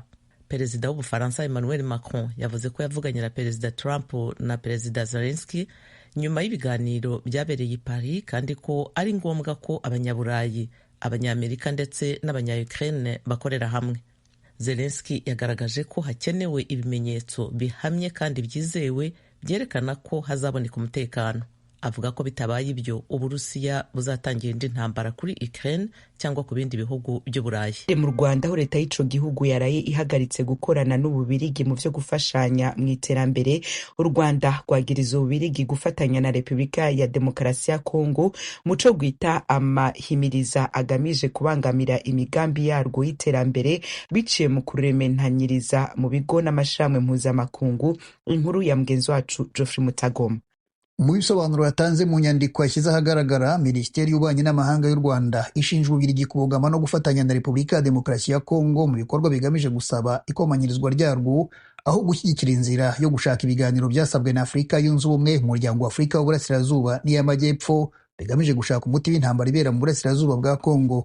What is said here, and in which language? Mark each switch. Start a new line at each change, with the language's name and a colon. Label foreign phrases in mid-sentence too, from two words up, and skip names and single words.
Kinyarwanda: Perezida w'Ubufaransa Emmanuel Macron yavuze ko yavuganye na Perezida Trump na Perezida Zelensky nyuma y'ibiganiro byabereye i Paris, kandi ko ari ngombwa ko Abanyaburayi, Abanyamerika ndetse n'Abanya-Ukraine bakorera hamwe. Zelensky yagaragaje ko hakenewe ibimenyetso bihamye kandi byizewe byerekana ko hazaboneka umutekano. Avuga ko bitabaye ibyo Uburusiya buzatangira indi ntambara kuri Ukraine cyangwa ku bindi bihugu by'Uburayi.
Rundi: Mu Rwanda ho leta y'ico gihugu yaraye ihagaritse gukorana n'Ububirigi mu vyo gufashanya mu iterambere. U Rwanda rwagiriza Ububirigi gufatanya na Repubulika ya Demokarasi ya Kongo muco gwita amahimiriza agamije kubangamira imigambi yarwo y'iterambere biciye mu kurementanyiriza mu bigo n'amashamwe mpuzamakungu. Inkuru ya mgenzi wacu Geoffrey Mutagoma.
Kinyarwanda: Mu bisobanuro yatanze mu nyandiko yashyize ahagaragara, Minisiteri y'Ububanyi n'Amahanga y'u Rwanda ishinja Ububirigi kubogama no gufatanya na Repubulika ya Demokarasi ya Kongo mu bikorwa bigamije gusaba ikomanyirizwa ryarwo, aho gushyigikira inzira yo gushaka ibiganiro byasabwe na Afurika yunze ubumwe, Umuryango wa Afurika w'Uburasirazuba n'iy'Amajyepfo bigamije gushaka umuti w'intambara ibera mu burasirazuba bwa Kongo.